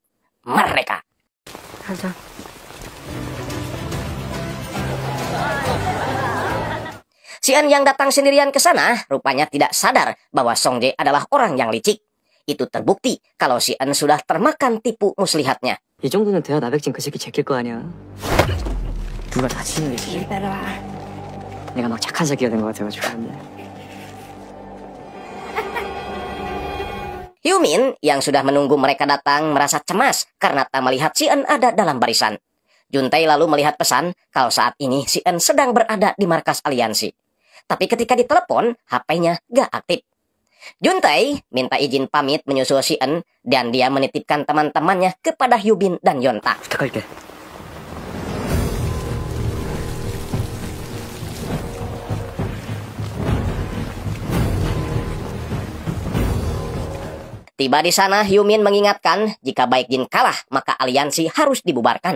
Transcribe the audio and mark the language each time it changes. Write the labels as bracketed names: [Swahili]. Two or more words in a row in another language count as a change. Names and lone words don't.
[Indonesian] Merdeka. Si-eun yang datang sendirian ke sana rupanya tidak sadar bahwa Songjae adalah orang yang licik. Itu terbukti kalau Si-eun sudah termakan tipu muslihatnya. [Korean] 이 정도는 돼야 나백진 그 새끼 제낄 거 아니야. 누가 다치는 게 내가 막 착한 새끼가 된 것 같아가지고. [Indonesian] Hyumin yang sudah menunggu mereka datang merasa cemas karena tak melihat si En ada dalam barisan. Juntae lalu melihat pesan kalau saat ini si En sedang berada di markas aliansi. Tapi ketika ditelepon, HP-nya gak aktif. Juntae minta izin pamit menyusul si En dan dia menitipkan teman-temannya kepada Hyubin dan Yonta. [Korean] 부탁할게. [Indonesian] Tiba di sana, Hyumin mengingatkan jika Baekjin kalah, maka aliansi harus dibubarkan.